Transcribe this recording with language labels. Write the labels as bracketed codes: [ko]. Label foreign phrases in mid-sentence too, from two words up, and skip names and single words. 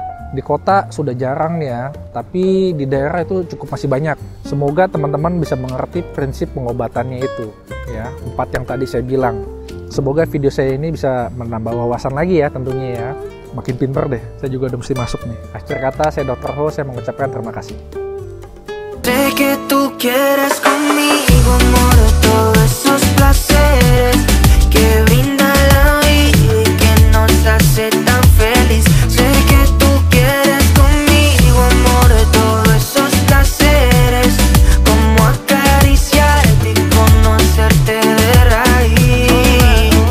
[id] Di kota sudah jarang ya, tapi di daerah itu cukup masih banyak. Semoga teman-teman bisa mengerti prinsip pengobatannya itu ya, 4 yang tadi saya bilang. Semoga video saya ini bisa menambah wawasan lagi ya tentunya ya. Makin pinter deh, saya juga udah mesti masuk nih. Akhir kata, saya Dr. Ho, saya mengucapkan terima kasih. [es] Sé que tú quieres conmigo, amor, todos esos placeres que brinda la vida y que nos hace tan feliz. Sé que tú quieres conmigo, amor, todos esos placeres, como acariciarte y conocerte de raíz.